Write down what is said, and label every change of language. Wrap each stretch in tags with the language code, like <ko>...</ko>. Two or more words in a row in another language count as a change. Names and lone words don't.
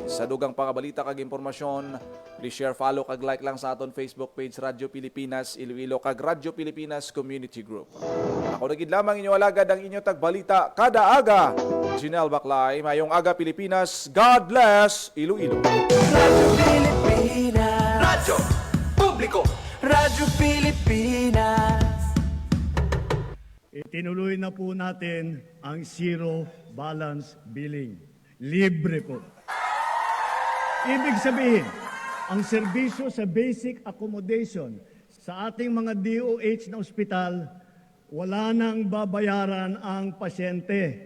<hil>Sa dugang pangabalita kag impormasyon,</hil> <en>please share, follow</en> <hil>kag like lang sa aton Facebook page Radyo Pilipinas Iloilo kag Radyo Pilipinas Community Group. Ako nagid lamang inyo alagad ang inyo tagbalita kada aga. Janelle Baclay, mayong aga Pilipinas.</hil> <en>God bless Iloilo.</en> <hil>Radyo Pilipinas. Radyo publiko, Radyo Pilipinas.</hil> <tl>Itinuloy na po natin ang zero balance billing. Libre po. Ibig sabihin, ang serbisyo sa basic accommodation sa ating mga DOH na ospital, wala nang babayaran ang pasyente.</tl>